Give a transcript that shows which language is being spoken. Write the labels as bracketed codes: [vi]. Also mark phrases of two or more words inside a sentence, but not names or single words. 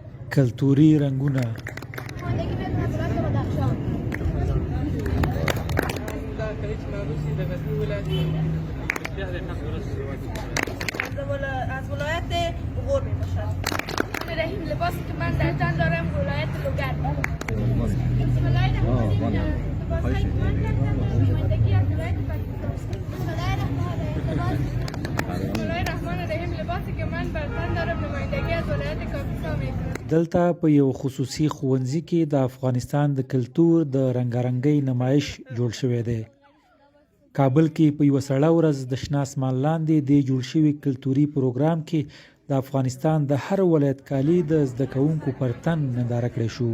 [ps] کلتوري رنګونه [fa] از ولایت غور میباشد. رحیم لباسی که من در تن دارم ولایت لوگر. [ar] بسم الله الرحمن الرحیم. [fa] لباسی که من در تن دارم نمایندگی از ولایت پاکستان. [ar] بسم الله الرحمن الرحیم. [fa] لباسی که من بر تن دارم نمایندگی از ولایت کاپیسا میکنم. [ps] دلته په یو خصوصي ښوونځي کې د افغانستان د کلتور د رنګارنګۍ نمایش جوړ شوی دی. کابل کې په یوه سړه ورځ د شنه اسمان لاندې د جوړ شوي کلتوري پروګرام کې د افغانستان د هر ولایت کالي د زده کوونکو پر تن ننداره کړی شو.